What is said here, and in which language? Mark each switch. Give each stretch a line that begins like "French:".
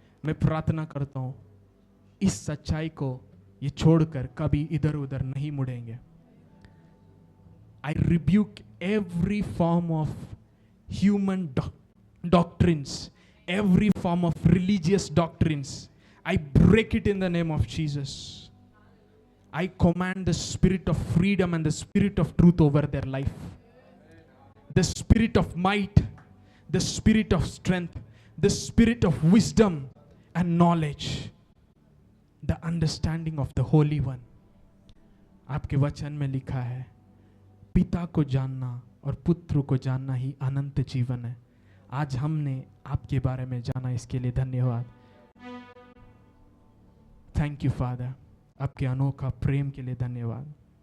Hindi: मैं प्रार्थना करता हूँ इस सच्चाई को ये छोड़कर कभी इधर उधर नहीं मुड़ेंगे।
English: I rebuke every form of human doctrines, every form of religious doctrines. I break it in the name of Jesus. I command the spirit of freedom and the spirit of truth over their life. The spirit of might, the spirit of strength, the spirit of wisdom and knowledge, the understanding of the Holy One.
Hindi: आपके वचन में लिखा है पिता को जानना और पुत्र को जानना ही अनंत जीवन है। आज हमने आपके बारे में जाना, इसके लिए धन्यवाद।
English: thank you father,
Hindi: आपके अनोखा प्रेम के लिए धन्यवाद।